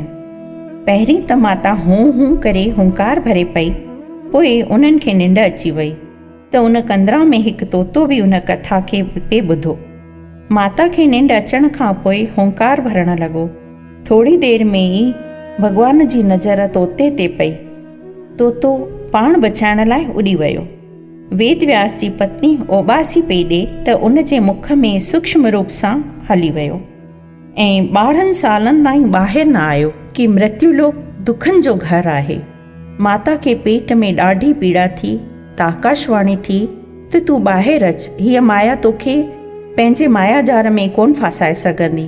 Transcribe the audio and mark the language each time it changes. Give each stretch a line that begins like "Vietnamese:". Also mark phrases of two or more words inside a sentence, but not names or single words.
Sindhi: पहिरीं त माता हूं करे हुंकार भरे पई, पोइ उन्हनि खे निंड अची वई त उन कंदरा में हिकु तोतो बि उन कथा खे पे ॿुधो। माता खे निंड अचण खां पोइ हुंकार भरणु लॻो। थोरी देरि में ई भॻवान जी नज़र तोते ते पई। तोतो पाण बचाइण लाइ उॾी वियो। वेद व्यास जी पत्नी ओबासी पई ॾे त उन जे मुख में सूक्ष्म रूप सां हली वियो ऐं 12 सालनि ताईं ॿाहिरि न आयो कि मृत्युलोक दुखनि जो घरु आहे। माता खे पेट में ॾाढी पीड़ा थी त आकाशवाणी थी त तूं ॿाहिरि अच, हीअ माया तोखे पंहिंजे मायाजार में कोन फासाए सघंदी।